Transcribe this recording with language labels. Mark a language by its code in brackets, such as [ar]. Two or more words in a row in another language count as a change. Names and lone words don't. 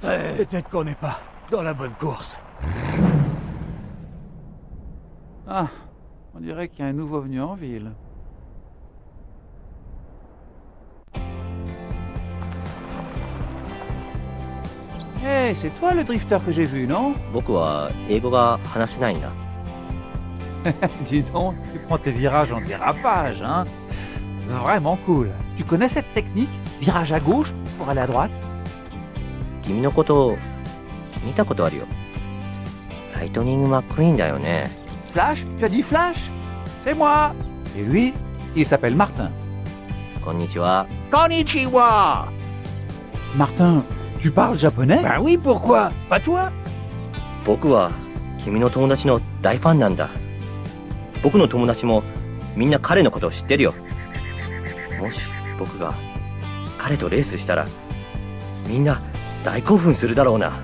[fr] Peut-être qu'on n'est pas dans la bonne course. Ah, on dirait qu'il y a un nouveau venu en ville. Hé, c'est toi le drifter que j'ai vu, non? [ja] 僕は英語が話せないんだ。 [fr] Dis donc, tu prends tes virages en dérapage, hein? Vraiment cool. Tu connais cette technique? Virage à gauche pour aller à droite? [ja] 君のこと見たことあるよ。ライトニング・マックイーンだよね。 [fr] Flash? Tu as dit Flash? C'est moi. Et lui, il s'appelle Martin. [ja] こんにちは。 Konnichiwa. [fr] Martin, tu parles japonais? Ben oui, pourquoi? Pas toi? [ja] 僕は君の友達の大ファンなんだ。僕の友達もみんな彼のことを知ってるよ。もし僕が彼とレースしたらみんな大興奮するだろうな。